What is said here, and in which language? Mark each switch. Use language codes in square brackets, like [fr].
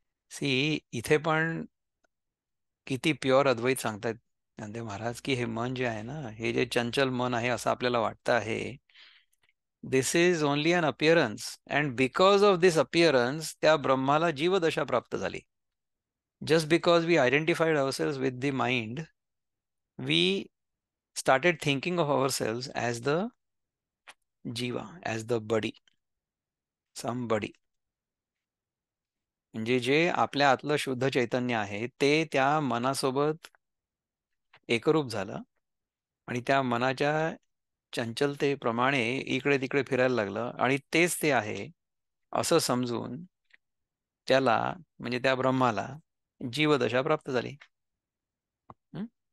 [mr] C, इथे पण किती प्युअर अद्वैत सांगतायत ज्ञानदेव महाराज की हे मन जे आहे ना, हे जे चंचल मन आहे असं आपल्याला वाटतं आहे, [en] this is only an appearance, and because of this appearance [mr] त्या ब्रह्माला जीवदशा प्राप्त झाली. [en] Just because we identified ourselves with the mind, we started thinking of ourselves as the jiva, as the body, somebody. [mr] म्हणजे जे आपल्या आतलं शुद्ध चैतन्य आहे ते त्या मनासोबत एकरूप झालं आणि त्या मनाच्या चंचलतेप्रमाणे इकडे तिकडे फिरायला लागलं आणि तेच ते आहे असं समजून त्याला म्हणजे त्या ब्रह्माला जीवदशा प्राप्त झाली. हं?